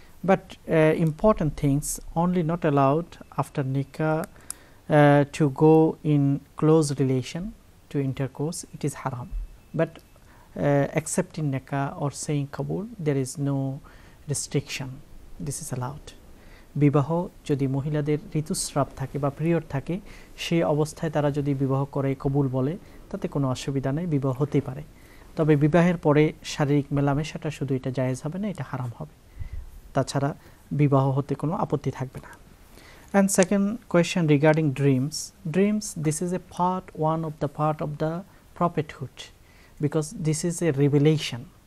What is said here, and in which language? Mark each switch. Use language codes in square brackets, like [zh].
[en] But important things only not allowed after nikah to go in close relation to intercourse. It is haram. But accepting nikah or saying qabul, there is no restriction. This is allowed. [bn] বিবাহ যদি মহিলাদের ঋতুস্রাব থাকে বা period থাকে, সেই অবস্থায় তারা যদি বিবাহ করে কবুল বলে, তাতে কোনো অসুবিধা নেই, বিবাহ হতেই পারে। তবে বিবাহের পরে শারীরিক মেলামেশাটা শুধু এটা জায়েজ হবে না, এটা হারাম হবে। তাছাড়া বিবাহ হতে কোনো আপত্তি থাকবে না। [en] And second question regarding dreams. Dreams, this is a one of the prophethood, because this is a revelation.